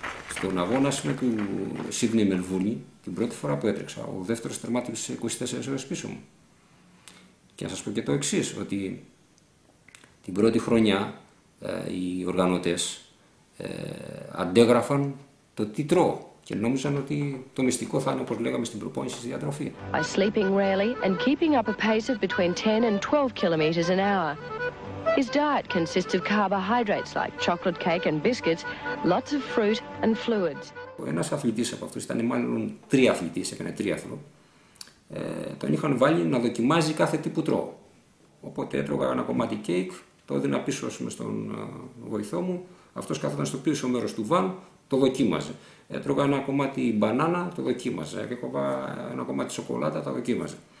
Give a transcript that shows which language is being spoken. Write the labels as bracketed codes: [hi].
[el] Στον αγώνα του Σίδνεϊ Μελβούρνη, την πρώτη φορά που έτρεξα, ο δεύτερος τερμάτισε 24 ώρες πίσω μου. Και να σας πω και το εξής, ότι την πρώτη χρονιά οι οργανωτές αντέγραφαν το τι τρώω. Και νόμιζαν ότι το μυστικό θα είναι, όπως λέγαμε στην προπόνηση, στη διατροφή. [en] By sleeping rarely and keeping up a pace of between 10 and 12 kilometers an hour. His diet consists of carbohydrates like chocolate cake and biscuits, lots of fruit and fluids. [el] Ένας αθλητής από αυτούς, ήταν μάλλον τριαθλητής, έκανε τρίαθλο, τον είχαν βάλει να δοκιμάζει κάθε τι που τρώω. Οπότε έτρωγα ένα κομμάτι κέικ το έδινα πίσω στον βοηθό μου, αυτός κάθονταν στο πίσω μέρος του βαν, το δοκίμαζε. Έτρωγα ένα κομμάτι μπανάνα, το δοκίμαζε. Έκοβα ένα κομμάτι σοκολάτα, τα δοκίμαζε.